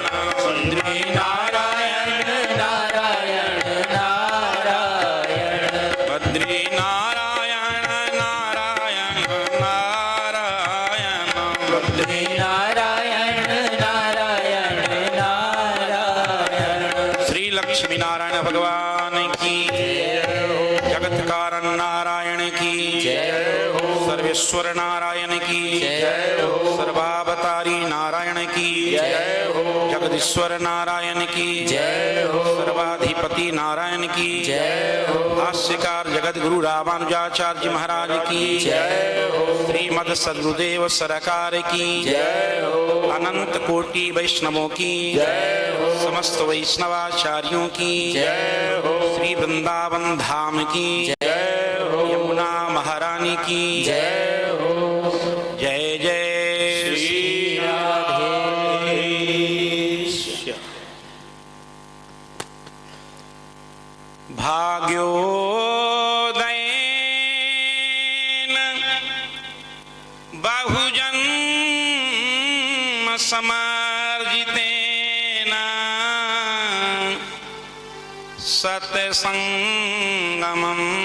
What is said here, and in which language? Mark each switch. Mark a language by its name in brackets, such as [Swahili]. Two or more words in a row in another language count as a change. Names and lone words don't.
[Hindi] बद्री नारायण नारायण नारायण बद्री नारायण नारायण नारायण बद्री नारायण नारायण नारायण श्री लक्ष्मी नारायण भगवान की जगत कारण नारायण की सर्वेश्वर नारायण की सर्वावतारी नारायण की जगदीश्वर नारायण की सर्वाधिपति नारायण की भाष्यकार जगत गुरु रामानुजाचार्य महाराज की श्रीमद सद्गुरुदेव सरकार की अनंत कोटि वैष्णवों की समस्त वैष्णवाचार्यों की श्री वृंदावन धाम की यमुना महारानी की [Sanskrit] जय जय श्री राधेश भाग्योदयेन बहुजन्म समार्जितेन सत्संगमं